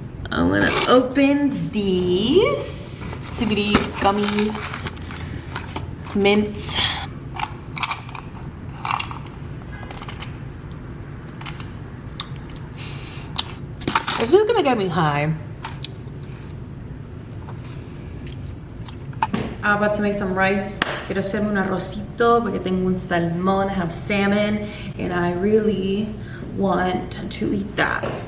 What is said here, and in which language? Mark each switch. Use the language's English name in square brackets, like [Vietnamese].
[English] I'm gonna open these CBD gummies, mint. Is this gonna get me high? I'm about to make some rice. [Spanish] Quiero hacerme un arrocito porque tengo un salmón. [English] I have salmon and I really want to eat that.